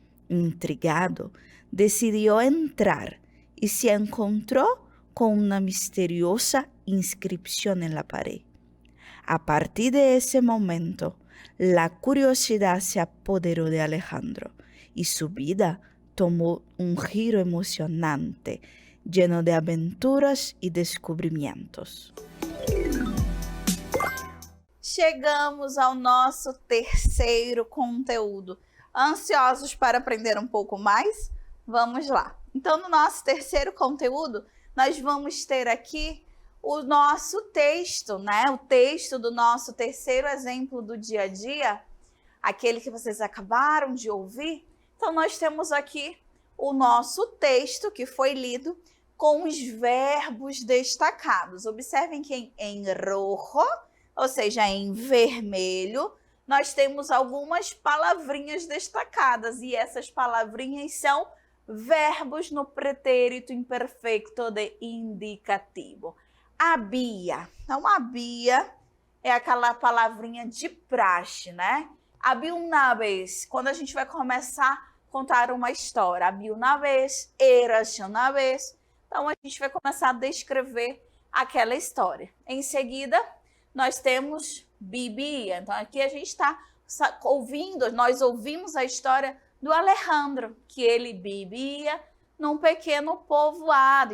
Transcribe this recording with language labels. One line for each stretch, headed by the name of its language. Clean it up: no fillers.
Spanish: Intrigado, decidió entrar y se encontró con una misteriosa inscripción en la pared. A partir de ese momento, la curiosidad se apoderó de Alejandro y su vida tomó un giro emocionante, lleno de aventuras y descubrimientos.
Portuguese: Chegamos ao nosso terceiro conteúdo. Ansiosos para aprender um pouco mais? Vamos lá. Então, no nosso terceiro conteúdo, nós vamos ter aqui o nosso texto, né? O texto do nosso terceiro exemplo do dia a dia, aquele que vocês acabaram de ouvir. Então, nós temos aqui o nosso texto que foi lido com os verbos destacados. Observem que em rojo, ou seja, em vermelho, nós temos algumas palavrinhas destacadas e essas palavrinhas são verbos no pretérito imperfeito de indicativo. Había. Então, había é aquela palavrinha de praxe, né?
Spanish: Había una vez.
Portuguese: Quando a gente vai começar a contar uma história.
Spanish: Había una vez, érase una vez.
Portuguese: Então, a gente vai começar a descrever aquela história. Em seguida, nós temos vivia. Então, aqui a gente está ouvindo, nós ouvimos a história do Alejandro, que ele vivia num pequeno povoado.